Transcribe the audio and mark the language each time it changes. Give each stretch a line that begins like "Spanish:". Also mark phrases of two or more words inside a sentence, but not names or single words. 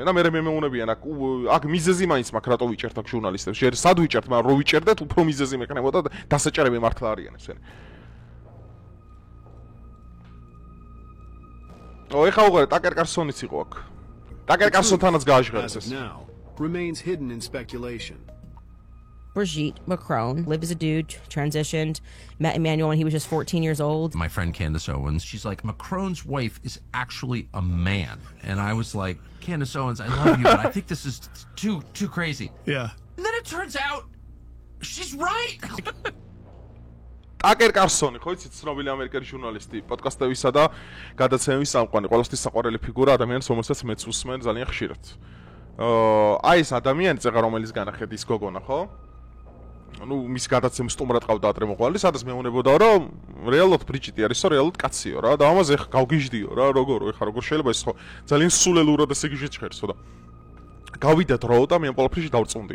Georgian: და მე მეუნებიან აქ მიზეზი მაინც მაქვს რატო ვიჭერთ აქ ჟურნალისტებს. ჯერ სად ვიჭერთ, მაგრამ რო ვიჭერდეთ, უფრო მიზეზი მექნებოდა და დასაჭერები მართლა არიან ესენი. ეხა უყურე ტაკერ კარსონიც იყო აქ. ტაკერ კარსონთანაც გააჟღერეს ეს.
English: Now remains hidden in speculation. Brigitte Macron lived as a dude, transitioned, met Emmanuel when he was just 14 years old. My friend Candace Owens, she's like, Macron's wife is actually a man. And I was like, Candace Owens, I love you, but I think this is too crazy. Yeah. And then it turns out she's right.
Georgian: ტაკერ კარსონი, ხო იცით, ცნობილი ამერიკელი ჟურნალისტი, პოდკასტებისა და გადაცემების სამყარო, ყველასთვის საყვარელი ფიგურა, ადამიანს, რომელსაც მეც უსმენ ძალიან ხშირად. აი ეს ადამიანი წეღა რომელიც განახეთ ის გოგონა, ხო? ну მის გადაცემს სტუმრად ყავდა ადრე მოყვალი, სადაც მეუნებოდა რომ რეალურად ბრიჯიტი არისო, რეალურად კაციო რა და ამაზე ხა გავგიჟდიო რა, როგორ შეიძლება ეს ხო ძალიან სულელურად ესე გიჟეჩხერსო და გავიდა დრო და მე ამ ყველაფერში დავწუნდი.